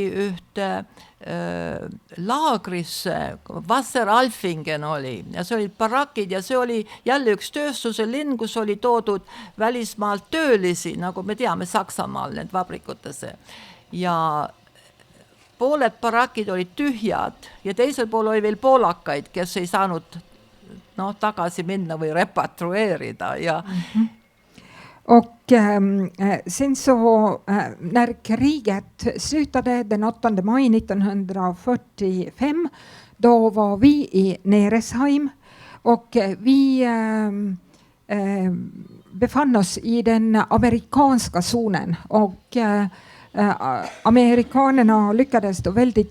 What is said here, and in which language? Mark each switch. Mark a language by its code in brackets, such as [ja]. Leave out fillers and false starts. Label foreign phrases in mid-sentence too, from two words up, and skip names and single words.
[et] ühte laagrisse, Wasseralfingen oli ja see olid barakid ja see oli jälle üks tööstuse linn, kus oli toodud välismaalt töölisi, nagu me teame Saksamaal need vabrikutesse ja pooled barakid olid tühjad ja teisel pool oli veel poolakaid, kes ei saanud tagasi minna või repatruerida. Ja. [sv] Och sen så när kriget slutade den 8 maj 1945 då var vi i Neresheim och vi befann oss i den amerikanska zonen och amerikanerna lyckades då väldigt